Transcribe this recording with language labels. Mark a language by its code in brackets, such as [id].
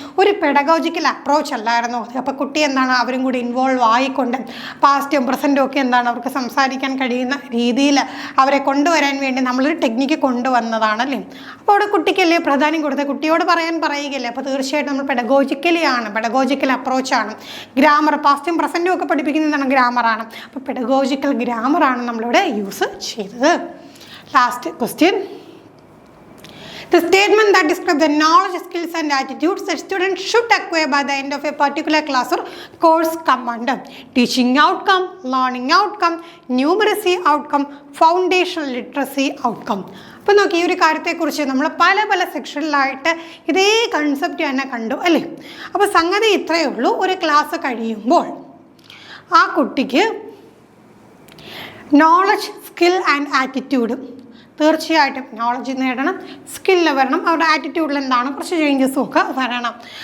[ml] ഒരു pedagogical approach അല്ലായിരുന്നു അത്. അപ്പോൾ കുട്ടി എന്താണ്, അവരും കൂടി ഇൻവോൾവ് ആയിക്കൊണ്ട് പാസ്റ്റും പ്രസൻറ്റും ഒക്കെ എന്താണ് അവർക്ക് സംസാരിക്കാൻ കഴിയുന്ന രീതിയിൽ അവരെ കൊണ്ടുവരാൻ വേണ്ടി നമ്മളൊരു ടെക്നിക്ക് കൊണ്ടുവന്നതാണല്ലേ. അപ്പോൾ അവിടെ കുട്ടിക്കല്ലേ പ്രാധാന്യം കൊടുത്തത്, കുട്ടിയോട് പറയുകയല്ലേ. അപ്പോൾ തീർച്ചയായിട്ടും നമ്മൾ പെഡഗോജിക്കൽ അപ്രോച്ചാണ്. ഗ്രാമർ പാസ്റ്റും പ്രസൻറ്റും ഒക്കെ പഠിപ്പിക്കുന്നതാണ് ഗ്രാമറാണ്. അപ്പോൾ പെഡഗോജിക്കൽ ഗ്രാമറാണ് നമ്മളിവിടെ യൂസ് ചെയ്തത്. Last question. [en] The statement that describes the knowledge, skills and attitudes that students should acquire by the end of a particular class or course come under teaching outcome, learning outcome, numeracy outcome, foundational literacy outcome. [ml] അപ്പോൾ നോക്കി, ഈ ഒരു കാര്യത്തെക്കുറിച്ച് നമ്മൾ പല സെക്ഷനിലായിട്ട് ഇതേ concept തന്നെ കണ്ടു അല്ലേ. അപ്പോൾ സംഗതി ഇത്രയേ ഉള്ളൂ. ഒരു ക്ലാസ് കഴിയുമ്പോൾ ആ കുട്ടിക്ക് നോളജ്, സ്കിൽ ആൻഡ് ആറ്റിറ്റ്യൂഡ്, തീർച്ചയായിട്ടും നോളജ് നേടണം, സ്കില്ല് വരണം, അവരുടെ ആറ്റിറ്റ്യൂഡിൽ എന്താണ് കുറച്ച് ചേഞ്ചസും ഒക്കെ വരണം.